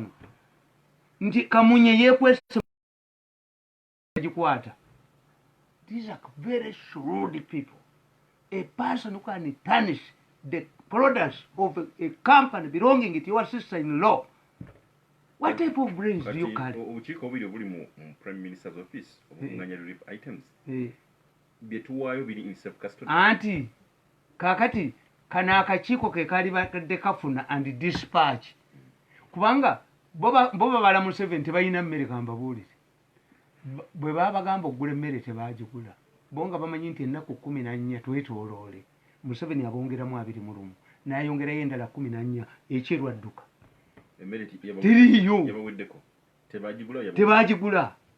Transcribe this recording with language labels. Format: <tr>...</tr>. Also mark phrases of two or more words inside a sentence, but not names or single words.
<lg>Nti Kamunye yeekwese gikwata.</lg> <en>These are very shrewd people. A person who can tarnish the products of a company belonging to your sister-in-law. What type of brains do you carry?</en> <lg>Ubukiiko obuli obuli mu</lg> <en>Prime Minister's office</en> <lg>obunganya</lg> <en>relief items</en> <lg>byetuwaayo biri</lg> <en>in self custody.</en> <lg>Anti kakati kana akakiiko ke kali bakadde kafuna</lg> <en>and dispatch</en> <lg>kubanga boba bala mu 7 tebalina mmere kambabuulire bwe babagamba okugula emmere tebaagigula bonga bamanyi nti ennaku 14 twetooloole mu 7 abongeramu 21 n'ayongerayo endala 14 ekirwadduka tiriyo tebagigula.</lg>